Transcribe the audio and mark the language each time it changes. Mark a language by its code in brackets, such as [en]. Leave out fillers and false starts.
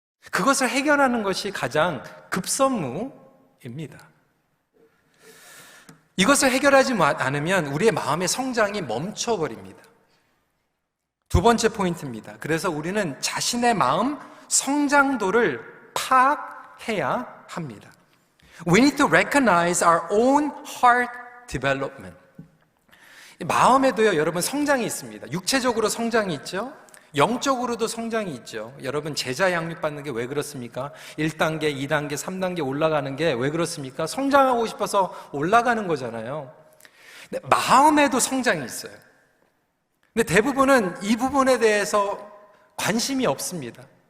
[ko] 그것을 해결하는 것이 가장 급선무입니다. 이것을 해결하지 않으면 우리의 마음의 성장이 멈춰버립니다. 두 번째 포인트입니다. 그래서 우리는 자신의 마음 성장도를 파악해야 합니다. [en] We need to recognize our own heart development. [ko] 마음에도요, 여러분 성장이 있습니다. 육체적으로 성장이 있죠. 영적으로도 성장이 있죠. 여러분 제자 양육 받는 게 왜 그렇습니까? 1단계, 2단계, 3단계 올라가는 게 왜 그렇습니까? 성장하고 싶어서 올라가는 거잖아요. 근데 마음에도 성장이 있어요. 근데 대부분은 이 부분에 대해서 관심이 없습니다.